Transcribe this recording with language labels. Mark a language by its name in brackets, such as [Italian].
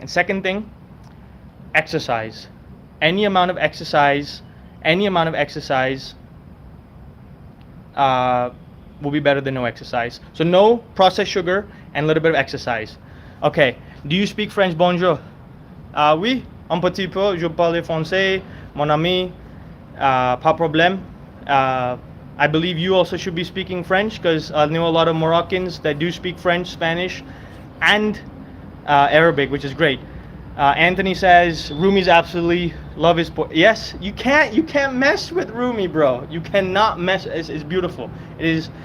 [English] And second thing, exercise. Any amount of exercise will be better than no exercise. So no processed sugar and a little bit of exercise. Okay, do you speak French? [French] Bonjour. Oui, un petit peu. Je parle français, mon ami. Pas problème. [English] I believe you also should be speaking French, because I know a lot of Moroccans that do speak French, Spanish, and Arabic, which is great. Anthony says Rumi's absolutely love his yes. You can't mess with Rumi, bro. You cannot mess. It's beautiful. It is.